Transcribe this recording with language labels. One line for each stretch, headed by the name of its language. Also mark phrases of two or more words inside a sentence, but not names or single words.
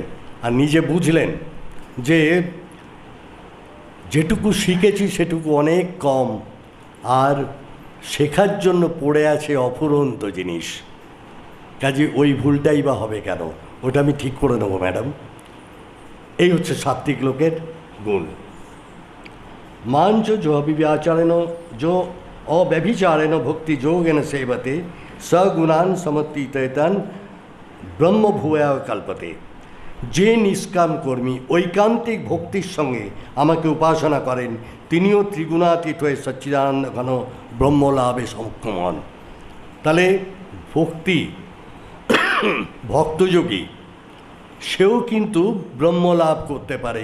Bangla: আর নিজে বুঝলেন যে যেটুকু শিখেছি সেটুকু অনেক কম, আর শেখার জন্য পড়ে আছে অফুরন্ত জিনিস। কাজে ওই ভুলটাই বা হবে কেন, ওটা আমি ঠিক করে নেবো ম্যাডাম। এই হচ্ছে সাত্ত্বিক লোকের গুণ।
Sanskrit: মাঞ্চ जो अव्यभिचारेण भक्ति योगेन सेवते सगुणान समतीतैतान ব্রহ্মভূয়া কল্পতে।
Bangla: যে নিষ্কাম কর্মী ঐকান্তিক ভক্তির সঙ্গে আমাকে উপাসনা করেন, তিনিও ত্রিগুণাতীত হয়ে সচ্চিদানন্দ ঘন ব্রহ্মলাভে সক্ষম হন। তাহলে ভক্তযোগী সেও কিন্তু ব্রহ্মলাভ করতে পারে।